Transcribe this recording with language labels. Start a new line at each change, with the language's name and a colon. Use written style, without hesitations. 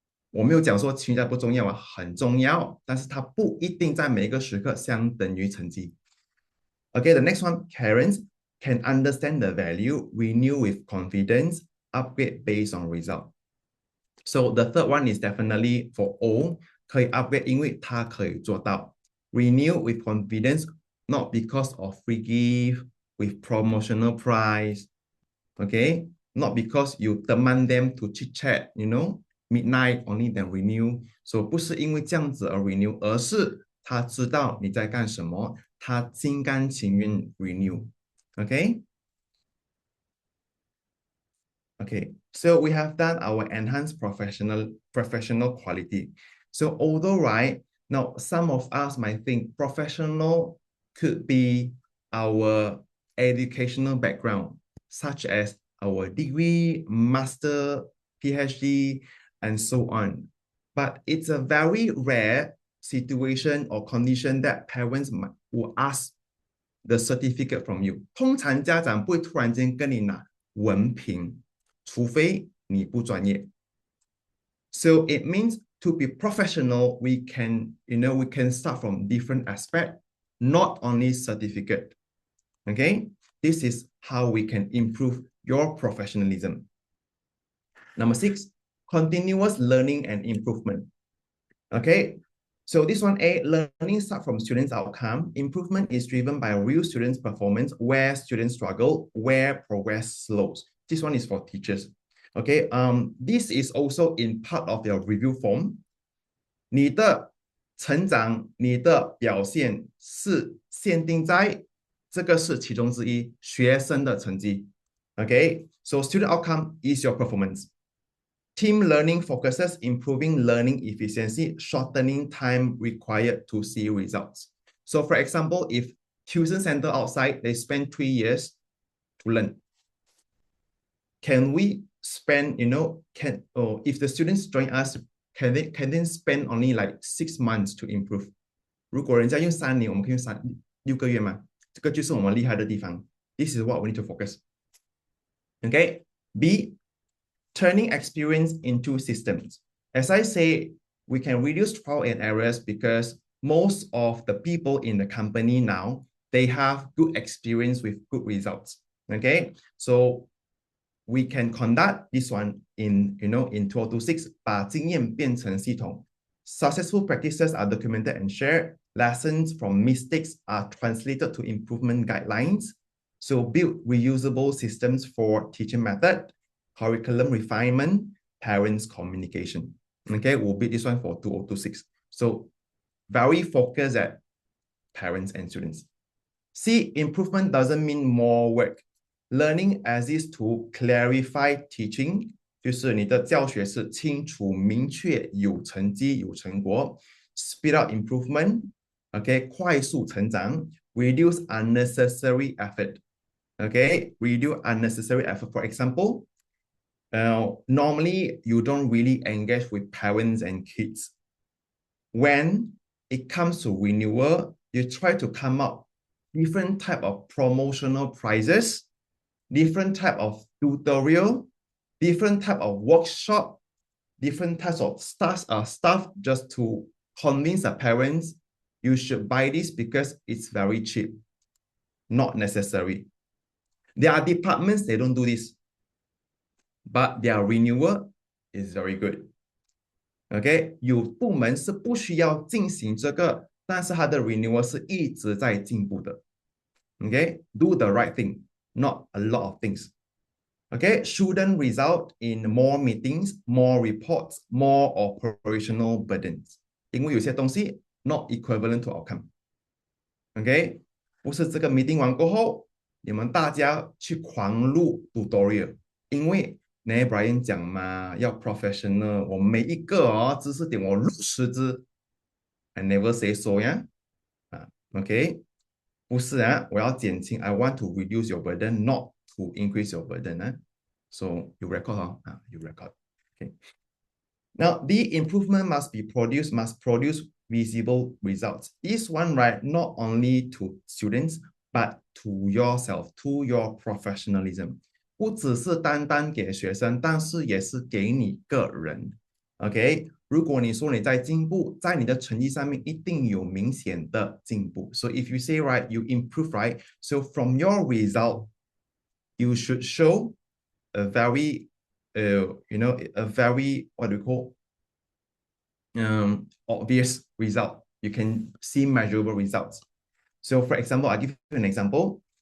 Chinese: 我没有讲说情绪价值不重要啊，很重要，但是它不一定在每一个时刻相等于成绩。
English: Okay, the next one, parents can understand the value, renew with confidence, upgrade based on result. So the third one is definitely for all,
Chinese: 可以
English: upgrade
Chinese: 因为它可以做到。
English: Renew with confidence, not because of free gift, with promotional price, okay? Not because you demand them to chit chat, you know, midnight only then renew.
Chinese: So 不是因为这样子而 renew, 而是他知道你在干什么，他心甘情愿 renew.
English: Okay? Okay, so we have done our enhanced professional quality. So although, right, Now, some of us might think professional could be our educational background, such as our degree, master, PhD, and so on. But it's a very rare situation or condition that parents will ask the certificate from you.
Chinese: 通常家长不会突然间跟你拿文凭，除非你不专业。
English: So it means to be professional, we can start from different aspects, not only certificate. Okay, this is how we can improve your professionalism. Number 6, continuous learning and improvement. Okay, so this one, learning start from students' outcome. Improvement is driven by real students' performance, where students struggle, where progress slows. This one is for teachers. Okay, this is also in part of your review form.
Chinese: 你的成长，你的表现是限定在这个是其中之一，学生的成绩。
English: Okay, so student outcome is your performance. Team learning focuses improving learning efficiency, shortening time required to see results. So for example, if tuition center outside, they spend 3 years to learn. Can we spend, if the students join us, can they spend only like 6 months to improve?
Chinese: 如果人家用3年，我们可以用6个月嘛？这个就是我们厉害的地方。
English: This is what we need to focus. Okay. B, turning experience into systems. As I say, we can reduce trial and errors because most of the people in the company now, they have good experience with good results. Okay. So we can conduct this one in 2026,
Chinese: 把经验变成系统.
English: Successful practices are documented and shared. Lessons from mistakes are translated to improvement guidelines. So build reusable systems for teaching method, curriculum refinement, parents communication. Okay, we'll build this one for 2026. So very focused at parents and students. C, improvement doesn't mean more work. Learning exists to clarify teaching,
Chinese: 就是你的教学是清楚、明确、有成绩、有成果。
English: Speed up improvement, okay,
Chinese: 快速成长
English: reduce unnecessary effort. Okay, reduce unnecessary effort. For example, normally you don't really engage with parents and kids. When it comes to renewal, you try to come up different type of promotional prizes, different type of tutorial, different type of workshop, different types of stuff just to convince the parents you should buy this because it's very cheap. Not necessary. There are departments, they don't do this, but their renewal is very good.
Chinese: Okay, 有部门是不需要进行这个，但是它的 renewal 是一直在进步的。
English: Okay, do the right thing, not a lot of things. Okay, shouldn't result in more meetings, more reports, more operational burdens.
Chinese: 因为有些东西
English: not equivalent to outcome.
Chinese: Okay, 不是这个 meeting 完过后，你们大家去狂录 tutorial， 因为Brian 讲嘛，要 professional， 我每一个知识点我录10支 ，
English: I never say so
Chinese: 呀，OK， 不是我要减轻 ，
English: I want to reduce your burden, not to increase your burden So you record you record. Okay. Now the improvement must produce visible results. This one, right, not only to students but to yourself, to your professionalism.
Chinese: 不只是单单给学生，但是也是给你个人。 OK， 如果你说你在进步，在你的成绩上面一定有明显的进步。
English: So if you say right, you improve, right? So from your result, you should show a very, a very what do we call obvious result. You can see measurable results. So for example, I'll give you an example.